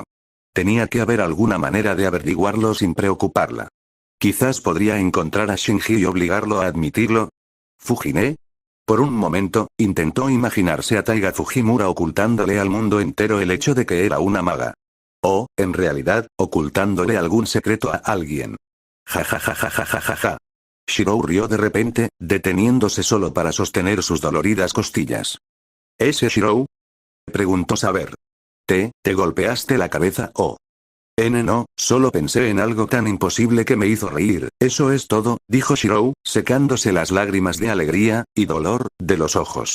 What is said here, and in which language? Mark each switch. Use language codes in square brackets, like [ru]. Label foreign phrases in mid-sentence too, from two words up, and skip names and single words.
[es] Tenía que haber alguna manera de averiguarlo sin preocuparla. Quizás podría encontrar a Shinji y obligarlo a admitirlo. ¿Fujine? Por un momento, intentó imaginarse a Taiga Fujimura ocultándole al mundo entero el hecho de que era una maga. O, en realidad, ocultándole algún secreto a alguien. Ja ja ja ja ja ja ja ja. Shirou rió de repente, deteniéndose solo para sostener sus doloridas costillas. ¿Ese Shirou? Preguntó Saber. ¿Te golpeaste la cabeza o? No, solo pensé en algo tan imposible que me hizo reír, eso es todo, dijo Shirou, secándose las lágrimas de alegría y dolor de los ojos.